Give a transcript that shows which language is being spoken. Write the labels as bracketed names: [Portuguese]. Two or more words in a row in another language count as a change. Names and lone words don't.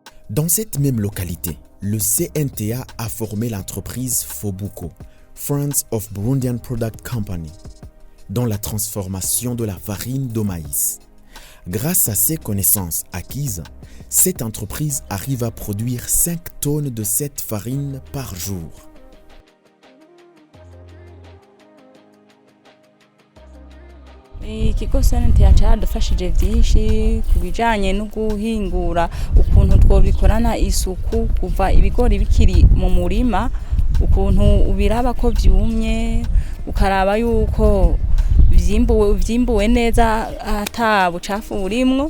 [French] Dans cette même localité, le CNTA a formé l'entreprise Fobuko, Friends of Burundian Product Company, dans la transformation de la farine de maïs. Grâce à ses connaissances acquises, cette entreprise arrive à produire 5 tonnes de cette farine par jour. [Rundi] Ikigo CNTA cyaradufashije byinshi ku bijyanye no guhingura ukuntu twobikorana isuku kuva ibigori bikiri mu murima, ukuntu ubiraba ko byumye, ukaraba yuko byimbuwe neza ata bucafu burimwo.